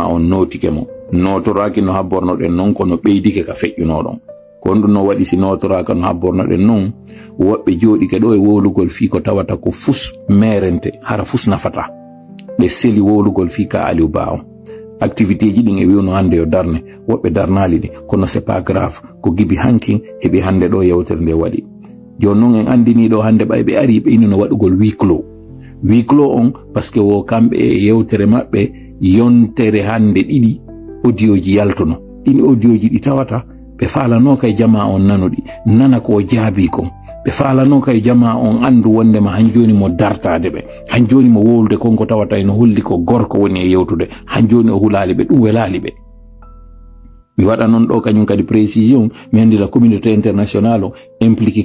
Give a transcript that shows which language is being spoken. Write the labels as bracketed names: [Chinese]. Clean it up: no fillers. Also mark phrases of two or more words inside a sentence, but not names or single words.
[Fula] on notike mo notoraki no habbornoɗen noon kono ɓeydike ka feƴƴunoɗon ko on ɗum no waɗi si notoraka no habbornoɗen noon woɓɓe jooɗike ɗo e wowlugol fi ko tawata ko fus merente hara fus nafata ɓe seli wowlugol fi ka Aliou Ba on activité ji ɗin e wiwno hande yo darne woɓɓe darnali ɗi kono [French] c'est pas grave [Fula] ko gibi hankin heɓi hande ɗo yewtere nde waɗi joni noon en andini ɗo hande ɓay ɓe ari ɓe innino waɗugol [French] huis clos [Fula] on par ce que wo kamɓe e yewtere maɓɓe yontere hande ɗiɗi audioji yaltuno ɗin audioji ɗi tawata ɓe faalano kay jama on nanuɗi nana ko jaabi kon ɓe faalano kay jama on andu wondema han joni mo dartade ɓe han joni mo wowlude konko tawata eno holli ko gorko woni e yewtude han joni o hulali ɓe ɗum welali ɓe mi waɗa noon ɗo kañum kadi précision mi andira [French] communauté international [Fula] o impliqué